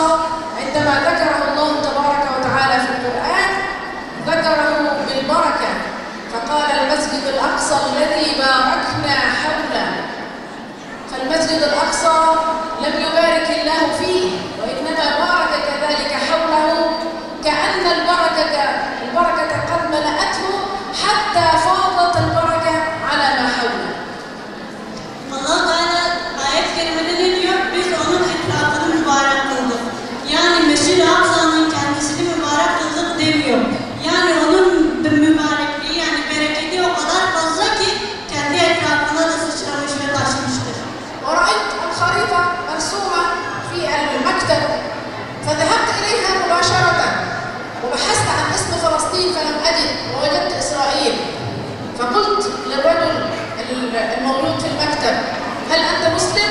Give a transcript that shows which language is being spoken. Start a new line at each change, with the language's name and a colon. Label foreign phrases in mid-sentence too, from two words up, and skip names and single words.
Arabic: عندما ذكره الله تبارك وتعالى في القرآن ذكره بالبركة، فقال المسجد الأقصى الذي باركنا حوله. فالمسجد الأقصى لم يبارك الله فيه وإنما بارك كذلك حوله، كأن البركة قد ملأته حتى فاضت البركة على ما حوله.
Turkish: Allah Teala ayet kerimede ne diyor? Biz onun etrafını mübarek kıldık. Yani Mescid-i Aksa'nın kendisini mübarek kıldık demiyor. Yani onun mübarekliği, yani bereketi o kadar fazla ki kendi etrafına da sıçramış ve taşmıştır.
Arabic: ورأيت الخريطة مرسومة في المكتب فذهبت إليها مباشرة وبحثت عن اسم فلسطين فلم أجد ووجدت إسرائيل، فقلت للرجل الموجود في المكتب: هل أنت مسلم؟